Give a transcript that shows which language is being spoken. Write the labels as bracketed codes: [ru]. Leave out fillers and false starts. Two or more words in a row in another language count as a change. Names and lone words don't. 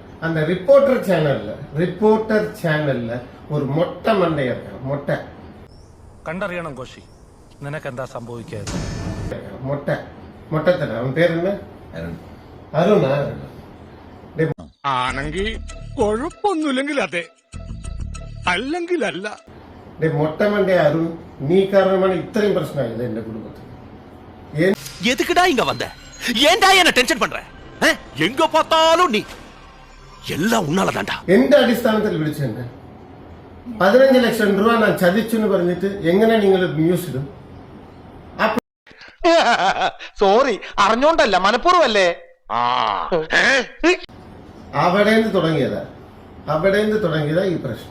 [ta] அந்த ரிப்போர்ட்டர் சேனல்ல ஒரு மொட்டை மண்டை இருக்கான். மொட்டை [ml] കണ്ടറിയണം കോശി, നിനക്കെന്താ സംഭവിക്കാതെ? മൊട്ടത്തല അവൻ പേരെന്ത? അരുണാ? ആണെങ്കിൽ കുഴപ്പമൊന്നുമില്ലെങ്കിൽ അതെ, അല്ലെങ്കിൽ അല്ല. [ta] மொட்டை மண்டை அருண், நீ காரணமான இத்தனையும் பிரச்சனை ஆகுது என் குடும்பத்துக்கு. எதுக்குடா இங்க வந்த? ஏன்டா என்ன டென்ஷன் பண்ற? எங்க பார்த்தாலும் நீ எல்லாம் உன்னாலதான்டா. [ml] എന്റെ അടിസ്ഥാനത്തിൽ വിളിച്ചെന്നെ 15 ലക്ഷം രൂപ ഞാൻ ചതിച്ചെന്ന് പറഞ്ഞിട്ട് എങ്ങനെ നിങ്ങൾ ന്യൂസ് ഇടും? സോറി, അറിഞ്ഞോണ്ടല്ല, മനഃപൂർവ്വല്ലേ. അവിടെ നിന്ന് തുടങ്ങിയതാ ഈ പ്രശ്നം.